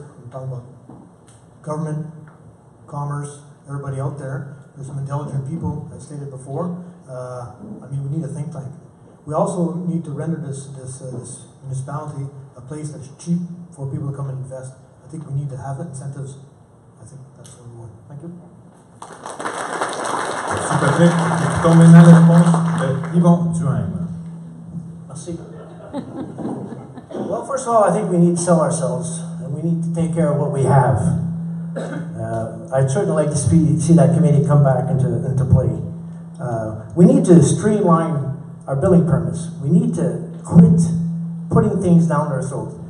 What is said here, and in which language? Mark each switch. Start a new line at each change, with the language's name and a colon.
English: I'm talking about government, commerce, everybody out there. There's some intelligent people, as stated before. We need a think tank. We also need to render this municipality a place that's cheap for people to come and invest. I think we need to have incentives. I think that's where we're going. Thank you.
French: Merci Patrick. Écoutons maintenant la réponse de Yvon Duhaime. Merci.
English: Well, first of all, I think we need to sell ourselves, and we need to take care of what we have. I'd certainly like to see that committee come back into play. We need to streamline our building permits. We need to quit putting things down their throat.